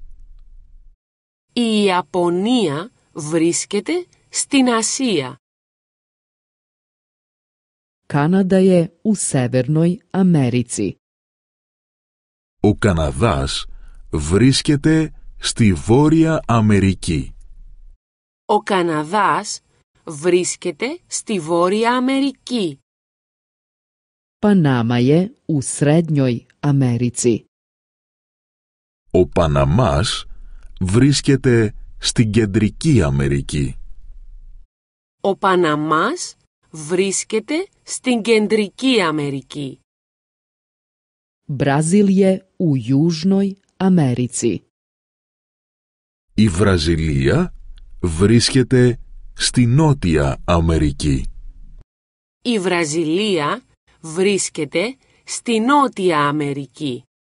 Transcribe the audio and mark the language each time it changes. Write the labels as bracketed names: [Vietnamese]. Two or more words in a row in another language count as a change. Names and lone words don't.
[Greek] Η Ιαπωνία βρίσκεται στην Ασία. [Serbian] Kanada je u Severnoj Americi. [Greek] Ο Καναδάς βρίσκεται στη Βόρεια Αμερική. Ο Καναδάς βρίσκεται στη Βόρεια Αμερική. [Serbian] Panama je u Srednjoj Americi. [Greek] Ο Παναμάς βρίσκεται στην Κεντρική Αμερική. Ο Παναμάς βρίσκεται στην Κεντρική Αμερική. [Serbian] Brazil je u Južnoj Americi. [Greek] Η Βραζιλία βρίσκεται στη Νότια Αμερική. Η Βραζιλία βρίσκεται στη Νότια Αμερική.